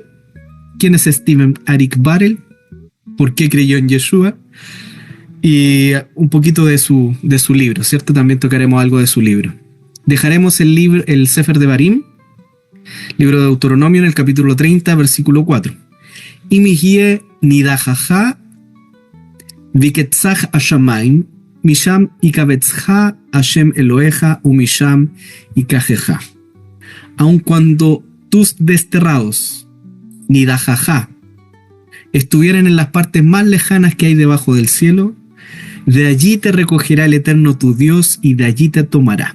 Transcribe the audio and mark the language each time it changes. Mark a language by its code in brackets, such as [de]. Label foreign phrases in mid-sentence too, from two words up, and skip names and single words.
[es] ¿Quién es Steven Arik Barel? ¿Por qué creyó en Yeshua? Y un poquito de su libro, ¿cierto? También tocaremos algo de su libro. Dejaremos el Sefer de Barim, libro de Deuteronomio, en el capítulo 30, versículo 4. [he] אם יהיה נדחך בקצה השמים משם יקבצך השם אלוהיך ומשם יקחך. [es] Aun cuando tus desterrados, nidajaja, estuvieran en las partes más lejanas que hay debajo del cielo, de allí te recogerá el Eterno tu Dios y de allí te tomará.